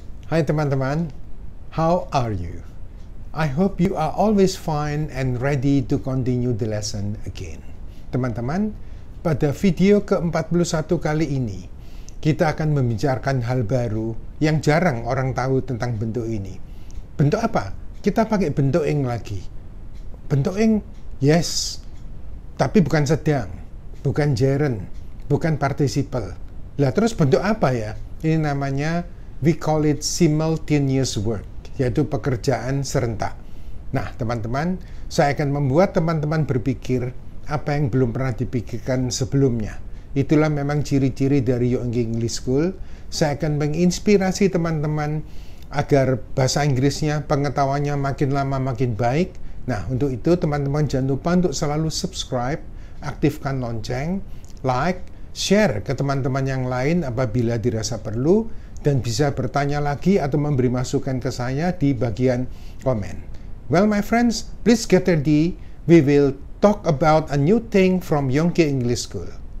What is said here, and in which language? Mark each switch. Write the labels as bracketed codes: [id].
[id] Hai teman-teman, [en] how are you? I hope you are always fine and ready to continue the lesson again. [id] Teman-teman, pada video ke-41 kali ini, kita akan membicarakan hal baru yang jarang orang tahu tentang bentuk ini. Bentuk apa? Kita pakai bentuk ing lagi. Bentuk ing, yes, tapi bukan sedang, bukan gerund, bukan participle. Lah terus bentuk apa ya? Ini namanya, [en] we call it simultaneous work, [id] yaitu pekerjaan serentak. Nah, teman-teman, saya akan membuat teman-teman berpikir apa yang belum pernah dipikirkan sebelumnya. Itulah memang ciri-ciri dari Young English School. Saya akan menginspirasi teman-teman agar bahasa Inggrisnya, pengetahuannya makin lama makin baik. Nah, untuk itu teman-teman jangan lupa untuk selalu subscribe, aktifkan lonceng, like, share ke teman-teman yang lain apabila dirasa perlu, dan bisa bertanya lagi atau memberi masukan ke saya di bagian komen. [en] Well, my friends, please get ready. We will talk about a new thing from Yongki English School.